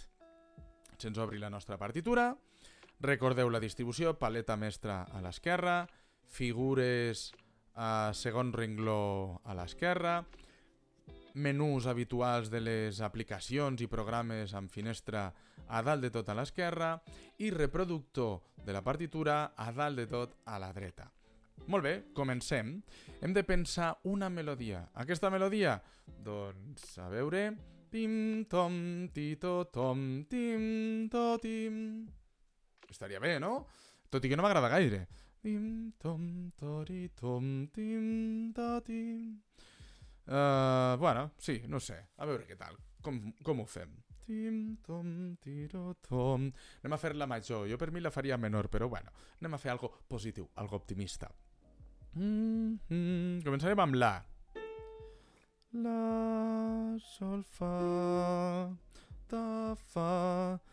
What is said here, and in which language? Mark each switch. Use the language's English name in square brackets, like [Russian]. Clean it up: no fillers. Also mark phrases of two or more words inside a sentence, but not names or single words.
[Catalan] Se'ns obri la nostra partitura. Recordeu la distribució, paleta mestra a l'esquerra, figures a segon rengló a l'esquerra, menús habituals de les aplicacions i programes amb finestra a dalt de tot a l'esquerra i reproductor de la partitura a dalt de tot a la dreta. Molt bé, comencem. Hem de pensar una melodia. Aquesta melodia? Doncs, a veure... Pim, tom, tito, tom, tim, to, tim... Estaria bé, no? Tot i que no m'agrada gaire. Tim, tom, tori, tom, tim, to, tim... Bueno, sí, no sé. A veure què tal. Com ho fem? Tim, tom, tiro, tom... Anem a fer-la major. Jo per mi la faria menor, però bueno. Anem a fer algo positiu, algo optimista. Començarem amb la. La, sol, fa, ta, fa...